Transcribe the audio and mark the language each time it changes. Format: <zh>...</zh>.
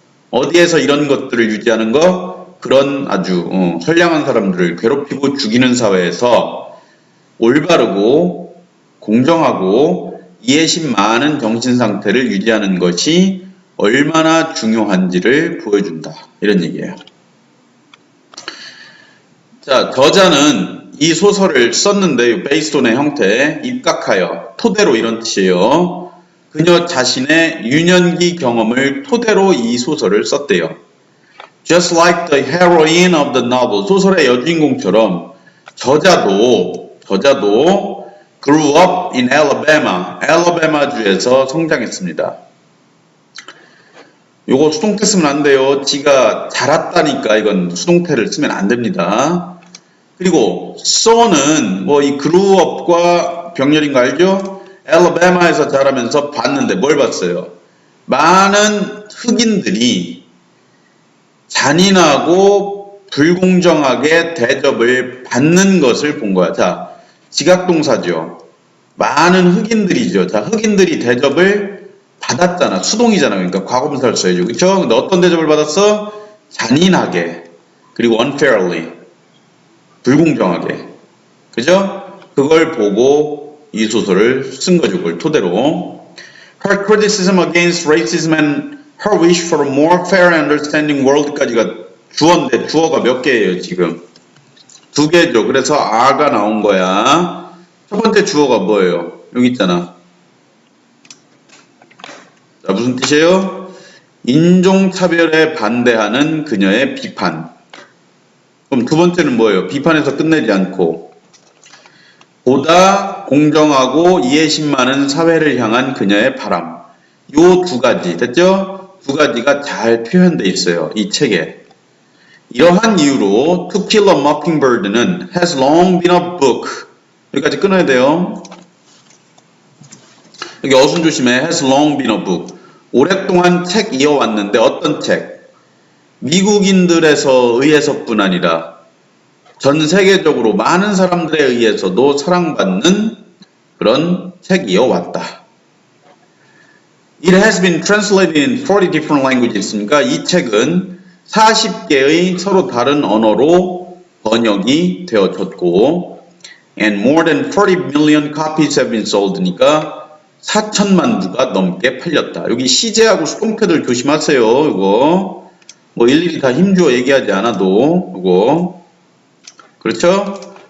<ko>어디에서 이런 것들을 유지하는 거? 그런 아주 선량한 사람들을 괴롭히고 죽이는 사회에서 올바르고 공정하고 이해심 많은 정신 상태를 유지하는 것이 얼마나 중요한지를 보여준다. 이런 얘기예요. 자, 저자는 이 소설을 썼는데 based on의 형태, 입각하여, 토대로 이런 뜻이에요. 그녀 자신의 유년기 경험을 토대로 이 소설을 썼대요.</ko> <en>Just like the heroine of the novel,</en> <ko>소설의 여주인공처럼 저자도</ko> <en>grew up in Alabama,</en> <ko>알라바마주에서 성장했습니다. 요거 수동태 쓰면 안 돼요. 지가 자랐다니까 이건 수동태를 쓰면 안 됩니다. 그리고 so는 뭐 이 grew up과 병렬인 거 알죠? 알라바마에서 자라면서 봤는데 뭘 봤어요? 많은 흑인들이 잔인하고 불공정하게 대접을 받는 것을 본 거야. 자, 지각동사죠. 많은 흑인들이죠. 자, 흑인들이 대접을 받았잖아. 수동이잖아. 그러니까 과거분사를 써야죠. 그쵸? 근데 어떤 대접을 받았어? 잔인하게. 그리고 unfairly. 불공정하게. 그죠? 그걸 보고 이 소설을 쓴 거죠. 그걸 토대로.</ko> <en>Her criticism against racism and her wish for a more fair and understanding world</en> <ko>까지가 주어인데 주어가 몇 개예요, 지금? 2개죠. 그래서 아가 나온 거야. 첫 번째 주어가 뭐예요? 여기 있잖아. 자, 무슨 뜻이에요? 인종차별에 반대하는 그녀의 비판. 그럼 두 번째는 뭐예요? 비판에서 끝내지 않고 보다 공정하고 이해심 많은 사회를 향한 그녀의 바람. 요 2가지 됐죠? 2가지가 잘 표현되어 있어요. 이 책에. 이러한 이유로</ko> <en>To Kill a Mockingbird는 has long been a book.</en> <ko>여기까지 끊어야 돼요. 여기 어순 조심해.</ko> <en>has long been a book.</en> <ko>오랫동안 책 이어왔는데 어떤 책? 미국인들에서 의해서뿐 아니라 전 세계적으로 많은 사람들에 의해서도 사랑받는 그런 책이어왔다.</ko> <en>It has been translated in 40 different languages.</en> <ko>그러니까 이 책은 40개의 서로 다른 언어로 번역이 되어졌고</ko> <en>and more than 40 million copies have been sold.</en> <ko>그러니까 4천만 부가 넘게 팔렸다. 여기 시제하고 수동태들 조심하세요. 이거 뭐 일일이 다 힘주어 얘기하지 않아도 이거 그렇죠?</ko>